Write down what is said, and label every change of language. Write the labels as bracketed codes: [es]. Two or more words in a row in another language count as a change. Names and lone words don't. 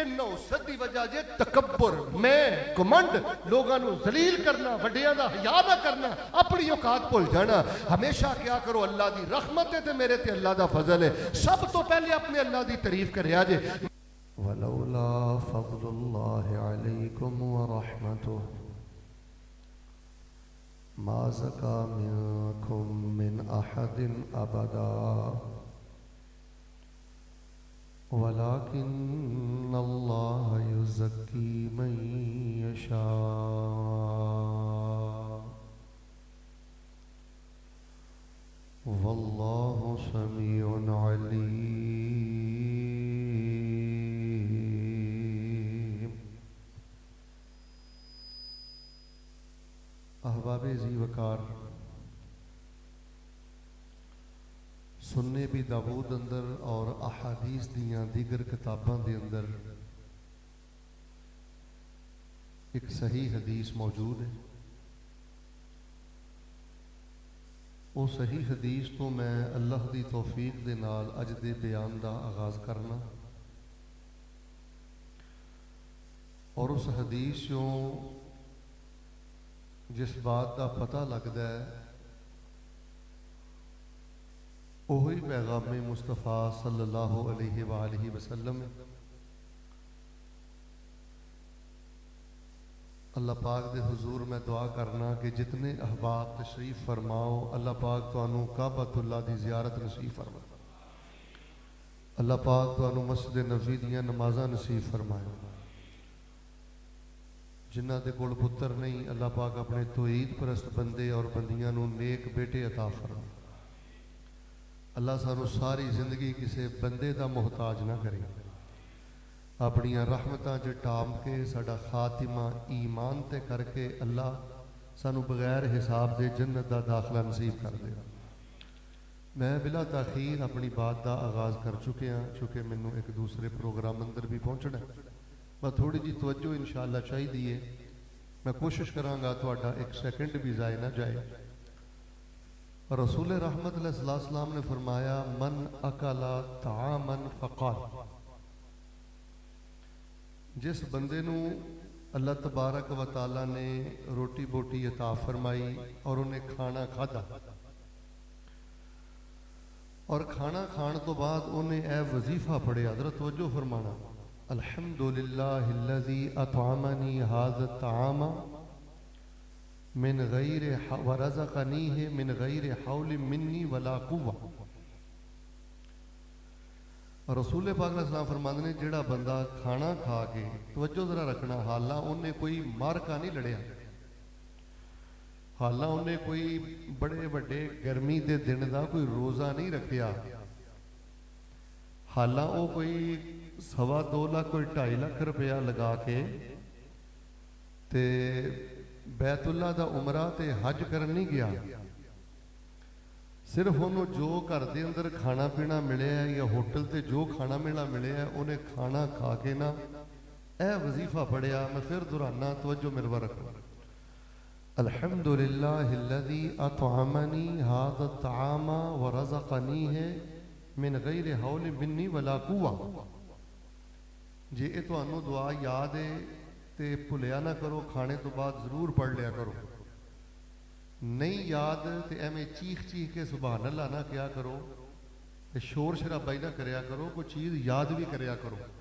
[pa] نحوست دی وجہ جے تکبر، میں گھمنڈ، لوکاں نوں ذلیل کرنا، وڈیاں دا حیا نہ کرنا، اپنی اوقات بھل جانا. ہمیشہ کیا کرو، اللہ دی رحمت ہے تے میرے تے اللہ دا فضل ہے. سب توں پہلے اپنے اللہ دی تعریف کریا جے. [ar] ولولا فضل الله عليكم ورحمته ما زكى منكم من أحد أبدا ولكن الله يزكي من يشاء والله سميع عليم. [pa] احباب جی وقار سنن ابی داؤد اندر اور احادیث دیاں دیگر کتاباں دے اندر اک صحیح حدیث موجود ہے. او صحیح حدیث توں میں اللہ دی توفیق دے نال اج دے بیان دا آغاز کرنا اور اس حدیث چوں جس بات کا پتہ لگتا ہے وہی پیغام مصطفیٰ [ar] صلى الله عليه وآله وسلم. [pa] اللہ پاک دے حضور میں دعا کرنا کہ جتنے احباب تشریف فرماؤ، اللہ پاک تہانوں کعبۃ اللہ دی زیارت نصیب فرما، اللہ پاک تہانوں مسجد نبوی دیاں نمازاں نصیب فرمائے. جنہاں دے کول پتر نہیں، اللہ پاک اپنے توحید پرست بندے اور بندیاں نوں نیک بیٹے عطا فرما. اللہ سانوں ساری زندگی کسی بندے کا محتاج نہ کرے، اپنیاں رحمتاں چ ٹام کے ساڈا خاتمہ ایمان تے کر کے اللہ سانوں بغیر حساب دے جنت دا داخلہ نصیب کر دے. میں بلا تاخیر اپنی بات کا آغاز کر چکے ہاں، چونکہ مینوں اک دوسرے پروگرام اندر بھی پہنچنا ہے. میں تھوڑی جی توجہ ان شاء اللہ چاہیے، میں کوشش کراں گا تہاڈا اک سیکنڈ بھی جائے نہ جائے. رسول رحمت [ar] عليه السلام [pa] نے فرمایا, [ar] من أكل طعاما فقال, [pa] جس بندے نوں اللہ [ar] تبارك وتعالى [pa] نے روٹی بوٹی عطا فرمائی اور اونہے کھانا کھادا اور کھانا کھانے توں بعد اونہے اے وظیفہ پڑھیا، ذرا توجہ فرمانا, [ar] الحمد لله الذي أطعمني هذا الطعام من غير ورزقنيه من غير حول مني ولا قوة. [pa] رسول پاک علیہ فرماتے نے، جیہڑا بندہ کھانا کھا کے، توجہ ذرا رکھنا، حالاں اونہے کوئی معرکہ نہیں لڑیا, حالاں اونہے کوئی بڑے وڈے گرمی کے دن کا کوئی روزہ نہیں رکھیا، حالاں او کوئی 2.25 لاکھ کوئی 2.5 لاکھ روپیہ لا کے تے بیت اللہ دا عمرہ تے حج کرن نہیں گیا، صرف اونہاں نے جو گھر کے اندر کھانا پینا ملے ہے یا ہوٹل سے جو کھانا پینا ملے ہے اونہے کھانا کھا کے نا اے وظیفہ پڑھیا. میں فیر دہرانا، توجہ میرے پر رکھو, [ar] الحمد لله الذي أطعمني هذا الطعام ورزقنيه من غير حول مني ولا قوة. [pa] جے اے تہانوں دعا یاد ہے تو بھلیا نہ کرو، کھانے توں بعد ضرور پڑھ لیا کرو، نہیں یاد تو ایویں چیخ چیخ کے [ar] سبحان الله [pa] نہ کیا کرو، شور شرابہ نہ کریا کرو، کوئی چیز یاد بھی کریا کرو.